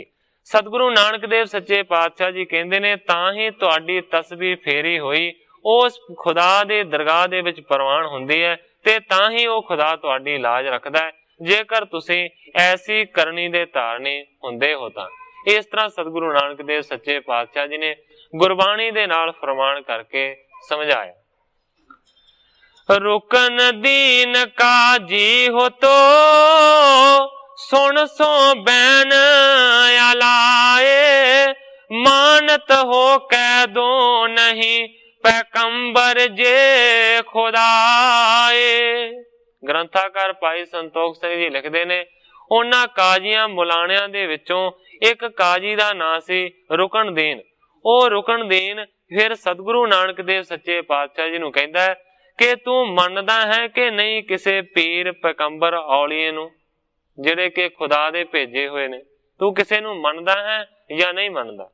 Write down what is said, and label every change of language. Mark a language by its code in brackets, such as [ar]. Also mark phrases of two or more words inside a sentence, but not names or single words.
[pa] ਸਤਗੁਰੂ ਨਾਨਕ ਦੇਵ ਸੱਚੇ ਪਾਤਸ਼ਾਹ ਜੀ ਕਹਿੰਦੇ ਨੇ ਤਾਂ ਹੀ ਤੁਹਾਡੀ ਤਸਬੀ ਫੇਰੀ ਹੋਈ ਉਸ ਖੁਦਾ ਦੇ ਦਰਗਾਹ ਦੇ ਵਿਚ ਪਰਵਾਨ ਹੁੰਦੀ ਹੈ ਤੇ ਤਾਂ ਹੀ ਵੋ ਖੁਦਾ ਤੁਹਾਡੀ ਲਾਜ ਰਖਦਾ ਹੈ, ਜੇਕਰ ਤੁਸੀਂ ਐਸੀ ਕਰਨੀ ਦੇ ਧਾਰਨੀ ਹੁੰਦੇ ਹੋ ਤਾਂ। ਇਸ ਤਰ੍ਹਾਂ ਸਤਗੁਰੂ ਨਾਨਕ ਦੇਵ ਸੱਚੇ ਪਾਤਸ਼ਾਹ ਜੀ ਨੇ ਗੁਰਬਾਣੀ ਦੇ ਨਾਲ ਫ਼ਰਮਾਨ ਕਰਕੇ ਸਮਝਾਇਆ। [bra] रुकन दीन काजी हो तो सुन सो बैन अलाए, मानत हो कै दो नहीं ਪੈਗੰਬਰ ਜੇ ਖੁਦਾਏ। [pa] ਗ੍ਰੰਥਾਕਾਰ ਭਾਈ ਸੰਤੋਖ ਸਿੰਘ ਜੀ ਲਿਖਦੇ ਨੇ, ਉਹਨਾਂ ਕਾਜ਼ੀਆਂ ਮੁਲਾਣਿਆਂ ਦੇ ਵਿੱਚੋਂ ਇੱਕ ਕਾਜ਼ੀ ਦਾ ਨਾਂ ਸੀ ਰੁਕਨਦੀਨ। ਉਹ ਰੁਕਨਦੀਨ ਫਿਰ ਸਤਿਗੁਰੂ ਨਾਨਕ ਦੇਵ ਸੱਚੇ ਪਾਤਸ਼ਾਹ ਜੀ ਨੂੰ ਕਹਿੰਦਾ ਹੈ ਕਿ ਤੂੰ ਮੰਨਦਾ ਹੈ ਕਿ ਨਹੀਂ ਕਿਸੇ ਪੀਰ ਪੈਗੰਬਰ ਔਲੀਏ ਨੂੰ, ਜਿਹੜੇ ਕਿ ਖੁਦਾ ਦੇ ਭੇਜੇ ਹੋਏ ਨੇ, ਤੂੰ ਕਿਸੇ ਨੂੰ ਮੰਨਦਾ ਹੈ ਜਾਂ ਨਹੀਂ ਮੰਨਦਾ?